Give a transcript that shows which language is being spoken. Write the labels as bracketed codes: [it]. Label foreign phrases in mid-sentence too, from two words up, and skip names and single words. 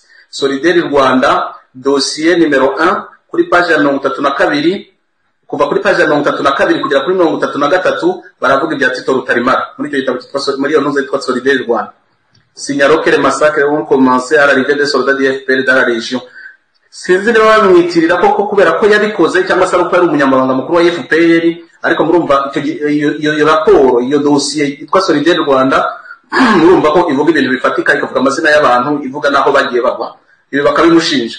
[rw] Solidaire Rwanda [fr] dossier numero [rw] 1 kuri page ya 32 kuva kuri page ya 32 kugera kuri 33 baravuga ibya Tito Rutarimara muri icyo gitabo cyitwa muri iyo ntuze yitwa Solidaire Rwanda. [fr] Signalons que les massacres ont commencé à l'arrivée des soldats du FPR dans la région. [rw] Sinzi niba bamwitirira koko kubera ko yabikoze cyangwa se ari umunyamabanga mukuru wa FPR, ariko murumva iyo raporo iyo dossier yitwa Solidaire Rwanda murumva ko ivuga ibintu bifatika, ikavuga amazina y'abantu, ivuga naho bagiye bagwa, ibi bakabimushinja.